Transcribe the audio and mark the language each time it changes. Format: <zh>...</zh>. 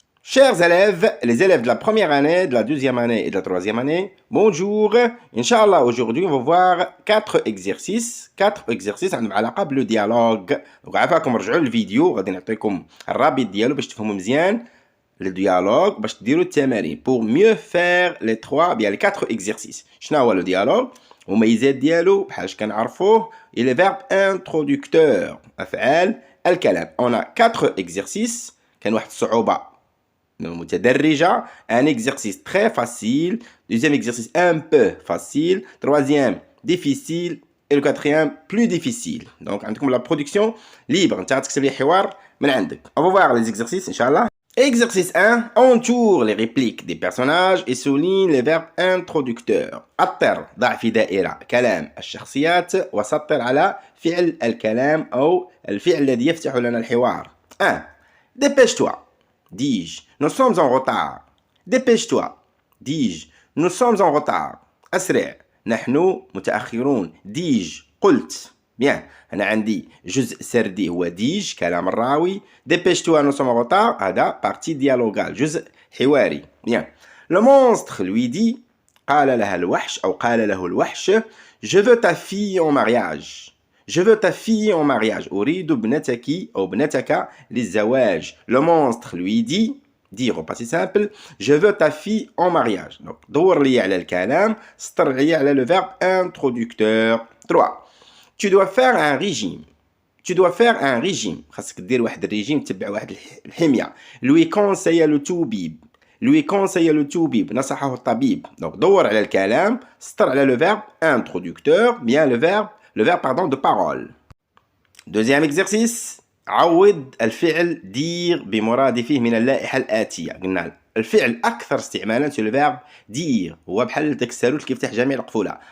<fr>Chers élèves, les élèves de la première année, de la deuxième année et de la troisième année, bonjour. Inch'Allah, aujourd'hui, on va voir 4 exercices.</fr> <ar>4 exercices عندهم علاقة بالديالوج. Donc, عافاكم رجعوا للفيديو غادي نعطيكم الرابط ديالو باش تفهموا مزيان le dialogue باش ديروا التمارين</ar> <fr>pour mieux faire les 3 bien les 4 exercices.</fr> <ar>شنو هو le dialogue؟ المميزات ديالو بحال كنعرفوه</ar> <fr>il est verbe introducteur</fr> <ar>أفعال الكلام.</ar> <fr>On a 4 exercices.</fr> <ar>كان واحد الصعوبة متدرجة,</ar> <fr>un exercice très facile, deuxième exercice un peu facile, troisième difficile et le quatrième plus difficile.</fr> <ar>Donc عندكم la production libre, انت غتكتب لي حوار من عندك.</ar> <fr>On va voir les exercices Inch'Allah. Exercice 1, entoure les répliques des personnages et souligne les verbes introducteurs.</fr> <ar>أطر ضع في دائرة كلام الشخصيات وسطر على فعل الكلام أو الفعل الذي يفتح لنا الحوار.</ar> <fr>1. Dépêche-toi. Dis-je, nous sommes en retard. Dépêche-toi. Dis-je, nous sommes en retard.</fr> <ar>أسرع. نحن متأخرون.</ar> <fr>Dis-je,</fr> <ar>قلت. Bien. أنا عندي جزء سردي هو ديج كلام الراوي.</ar> <fr>Dépêche-toi, nous sommes en retard. هذا partie dialogale.</fr> <ar>جزء حواري. Bien.</ar> <fr>Le monstre lui dit,</fr> <ar>قال لها الوحش أو قال له الوحش,</ar> <fr>je veux ta fille en mariage. Je veux ta fille en mariage.</fr> <ar>أريد ابنتك أو ابنتك للزواج.</ar> <fr>Le monstre lui dit, dire au passé simple, je veux ta fille en mariage.</fr> <ar>Donc, دور لي على الكلام, سطر لي على le verbe introducteur.</ar> <fr>3. Tu dois faire un régime. Tu dois faire un régime.</fr> <ar>خاصك دير واحد الريجيم, تبع واحد الحمية.</ar> <fr>Lui conseille le toubib. Lui conseille le toubib.</fr> <ar>نصحه الطبيب. Donc, دور على الكلام, سطر على le verbe introducteur,</ar> <fr>bien le verbe de parole. Deuxième exercice.</fr> <ar>عوض الفعل دير بمرادفه من اللائحة الآتية. قلنا الفعل أكثر استعمالا في الفعل دير هو بحال داك الساروت كيفتح جميع القفولة.</ar>